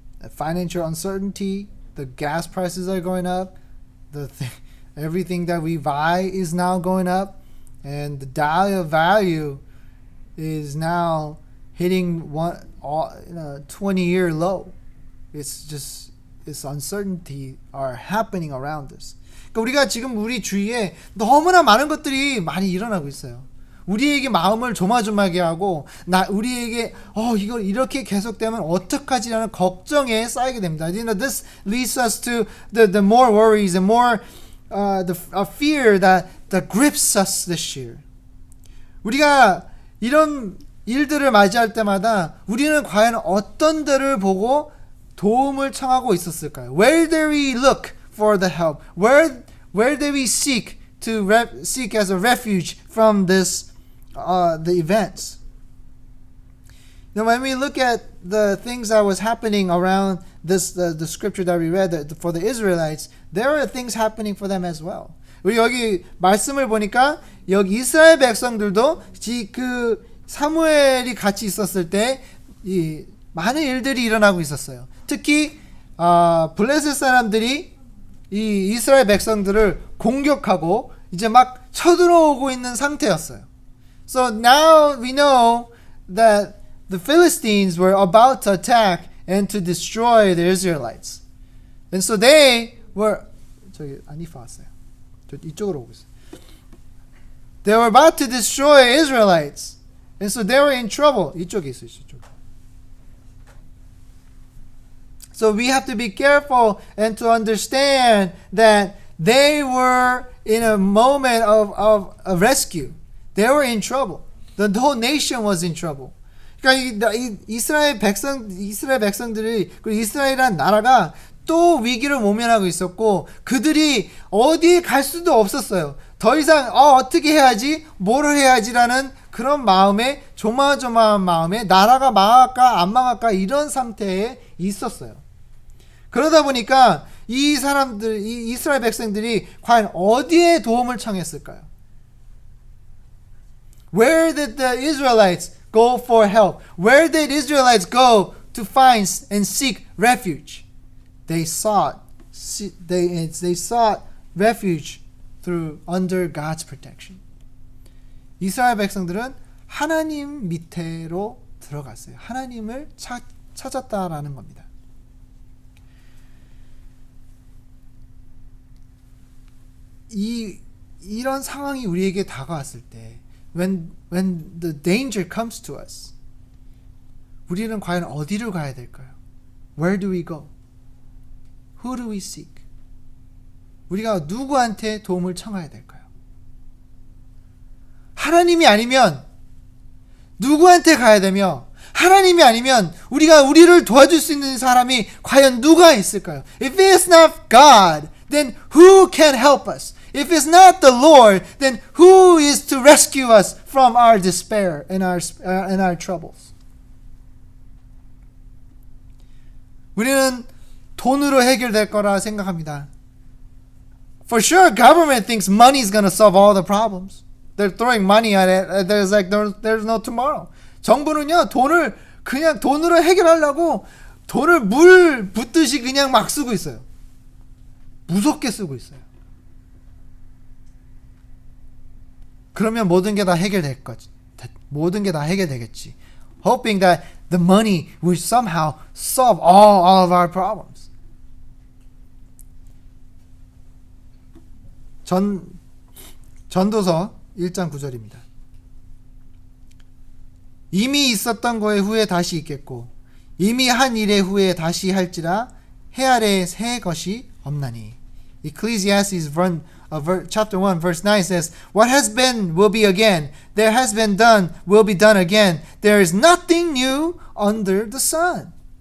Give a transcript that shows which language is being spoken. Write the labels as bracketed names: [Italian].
[English] Financial uncertainty. The gas prices are going up. Everything that we buy is now going up, and the dollar value is now hitting 20-year low. It's uncertainty are happening around us. [Korean] 그러니까 우리가 지금 우리 주위에 너무나 많은 것들이 많이 일어나고 있어요. 우리에게 마음을 조마조마하게 하고 우리에게 이걸 이렇게 계속되면 어떡하지라는 걱정에 쌓이게 됩니다. [English] You know, this leads us to the more worries and more the fear that grips us this year. [Korean] 우리가 이런 일들을 맞이할 때마다 우리는 과연 어떤 데를 보고 도움을 청하고 있었을까요? [English] Where did we look for the help? Where did we seek as a refuge from the events? Now, when we look at the things that was happening around this, the scripture that we read for the Israelites, there are things happening for them as well. [Korean] 우리 여기 말씀을 보니까 여기 이스라엘 백성들도 그 사무엘이 같이 있었을 때 이 많은 일들이 일어나고 있었어요. 특히 블레셋 사람들이 이 이스라엘 백성들을 공격하고 이제 막 쳐들어오고 있는 상태였어요. [English] So now we know that the Philistines were about to attack and to destroy the Israelites. And so they were [Korean] 저기 아니파 왔어요. 저 이쪽으로 오고 있어요. [English] They were about to destroy Israelites. And so they were in trouble. [Korean] 이쪽에 있어요. 이쪽. [English] So we have to be careful and to understand that they were in a moment of a rescue. They were in trouble. The whole nation was in trouble. [Korean] 그러니까 이스라엘 백성들이 그리고 이스라엘이라는 나라가 또 위기를 모면하고 있었고 그들이 어디에 갈 수도 없었어요. 더 이상 어떻게 해야지 뭐를 해야지라는 그런 마음에 조마조마한 마음에 나라가 망할까 안 망할까 이런 상태에 있었어요. 그러다 보니까 이 이스라엘 백성들이 과연 어디에 도움을 청했을까요? [English] Where did the Israelites go for help? Where did Israelites go to find and seek refuge? They sought refuge under God's protection. [Korean] 이스라엘 백성들은 하나님 밑으로 들어갔어요. 하나님을 찾았다라는 겁니다. 이런 상황이 우리에게 다가왔을 때 [English] when the danger comes to us [Korean] 우리는 과연 어디를 가야 될까요? Where do we go? Who do we seek? 우리가 누구한테 도움을 청해야 될까요? 하나님이 아니면 누구한테 가야 되며 하나님이 아니면 우리를 도와줄 수 있는 사람이 과연 누가 있을까요? [English] If it's not God, then who can help us? If it's not the Lord, then who is to rescue us from our despair and our troubles? [Korean] 우리는 돈으로 해결될 거라 생각합니다. [English] For sure, government thinks money is going to solve all the problems. They're throwing money at it. There's no tomorrow. [Korean] 정부는요, 그냥 돈으로 해결하려고 돈을 물 붓듯이 그냥 막 쓰고 있어요. 무섭게 쓰고 있어요. 그러면 모든 게 다 해결될 거지. 모든 게 다 해결되겠지. [English] Hoping that the money will somehow solve all of our problems. [Korean] 전도서 1장 9절입니다. 이미 있었던 거의 후에 다시 있겠고 이미 한 일의 후에 다시 할지라 해 아래에 새 것이 없나니. [English] Ecclesiastes chapter 1 verse 9 says, What has been will be again. There has been done will be done again. There is nothing new under the sun.